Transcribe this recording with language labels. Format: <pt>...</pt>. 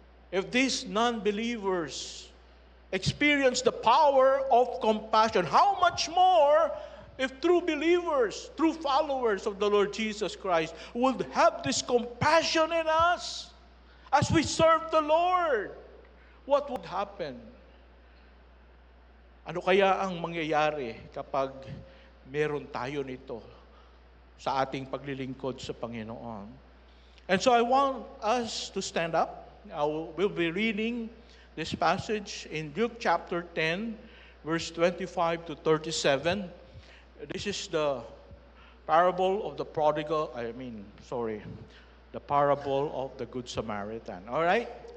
<en>If these non-believers experience the power of compassion, how much more if true believers, true followers of the Lord Jesus Christ would have this compassion in us as we serve the Lord? What would happen?</en> <tl>Ano kaya ang mangyayari kapag meron tayo nito sa ating paglilingkod sa Panginoon?</tl> <en>And so I want us to stand up. We'll be reading this passage in Luke chapter 10, verse 25 to 37. This is the parable of the the parable of the Good Samaritan. All right?</en>